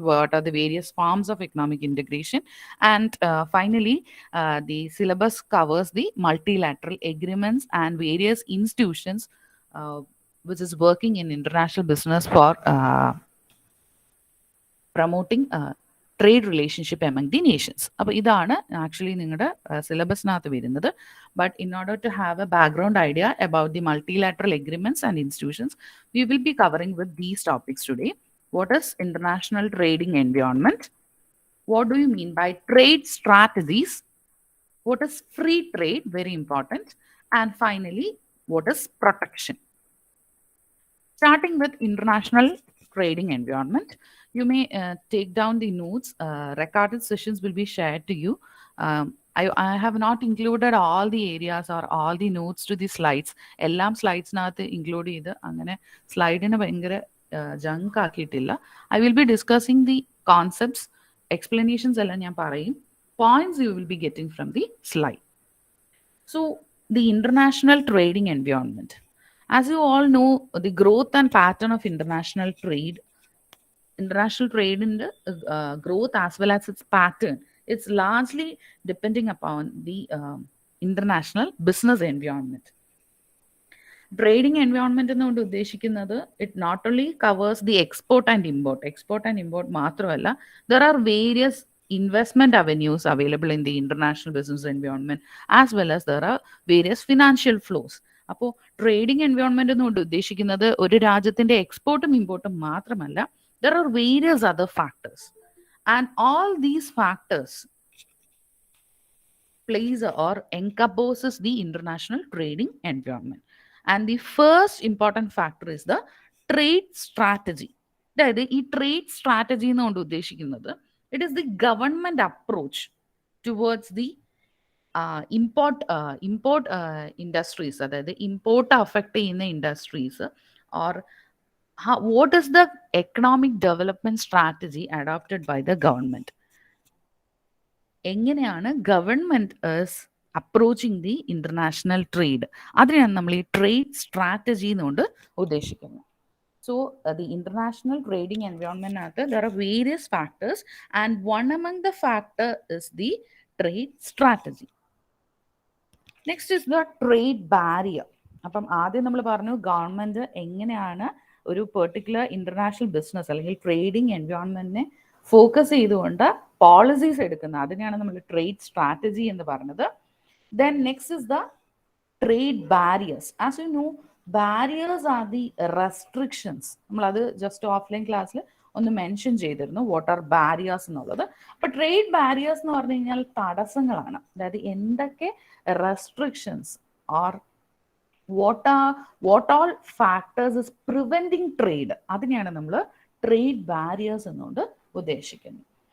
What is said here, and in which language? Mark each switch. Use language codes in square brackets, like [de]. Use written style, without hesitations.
[en] What are the various forms of economic integration? And finally, the syllabus covers the multilateral agreements and various institutions which is working in international business for promoting trade relationship among the nations. [ml] അപ്പോൾ ഇതാണ് actually നിങ്ങളുടെ സിലബസിനകത്ത് വരുന്നത്. [en] But in order to have a background idea about the multilateral agreements and institutions we will be covering with these topics today. What is international trading environment? What do you mean by trade strategies? What is free trade? Very important. And finally, what is protection? Starting with international trading environment, you may take down the notes. Recorded sessions will be shared to you. I have not included all the areas or all the notes to the slides. [ml] എല്ലാം സ്ലൈഡ്സിനകത്ത് include ചെയ്ത് അങ്ങനെ സ്ലൈഡിന് ഭയങ്കര junk ആക്കിയിട്ടില്ല. [en] I will be discussing the concepts, explanations [ml] എല്ലാം ഞാൻ പറയും. [en] Points you will be getting from the slide. So the international trading environment. As you all know, the growth and pattern of international trade in the growth as well as its pattern, it's largely depending upon the international business environment. Trading environment [ml] എന്നുകൊണ്ട് ഉദ്ദേശിക്കുന്നത് [en] it not only covers the export and import [ml] മാത്രമല്ല, [en] There are various investment avenues available in the international business environment as well as there are various financial flows. [ml] അപ്പോൾ trading environment എന്നുകൊണ്ട് ഉദ്ദേശിക്കുന്നത് ഒരു രാജ്യത്തിന്റെ എക്സ്പോർട്ടും ഇമ്പോർട്ടും മാത്രമല്ല, [en] there are various other factors and all these factors plays or encompasses the international trading environment. And the first important factor is the trade strategy. [ml] അതായത് ഈ trade strategy എന്നുകൊണ്ട് ഉദ്ദേശിക്കുന്നത് [en] it is the government approach towards the import industries, [ml] അതായത് import affect ചെയ്യുന്ന industries [en] Or what is the economic development strategy adopted by the government. [ml] എങ്ങനെയാണ് government approaching the international trade, അതിനെയാണ് നമ്മൾ ഈ ട്രേഡ് സ്ട്രാറ്റജി എന്നുകൊണ്ട് ഉദ്ദേശിക്കുന്നത്. [en] So the international trading environment, there are various factors and one among the factor is the trade strategy. Next is the trade barrier. [ml] അപ്പം ആദ്യം നമ്മൾ പറഞ്ഞു ഗവൺമെന്റ് എങ്ങനെയാണ് ഒരു പെർട്ടിക്കുലർ ഇന്റർനാഷണൽ ബിസിനസ് അല്ലെങ്കിൽ ട്രേഡിംഗ് എൻവയോൺമെന്റിനെ ഫോക്കസ് ചെയ്തുകൊണ്ട് പോളിസീസ് എടുക്കുന്നത്, അതിനെയാണ് നമ്മൾ ട്രേഡ് സ്ട്രാറ്റജി എന്ന് പറഞ്ഞത്. [en] Then next is the trade barriers. As you know, barriers are the restrictions. [ml] നമ്മളത് ജസ്റ്റ് ഓഫ്ലൈൻ ക്ലാസ്സിൽ ഒന്ന് മെൻഷൻ ചെയ്തിരുന്നു [en] what are barriers [ml] എന്നുള്ളത്. അപ്പൊ ട്രേഡ് ബാരിയേഴ്സ് എന്ന് പറഞ്ഞു കഴിഞ്ഞാൽ തടസ്സങ്ങളാണ്. അതായത് എന്തൊക്കെ restrictions [en] or what all factors is preventing trade, [ml] അതിനെയാണ് നമ്മൾ ട്രേഡ് ബാരിയേഴ്സ് എന്നുകൊണ്ട് ഉദ്ദേശിക്കുന്നത്.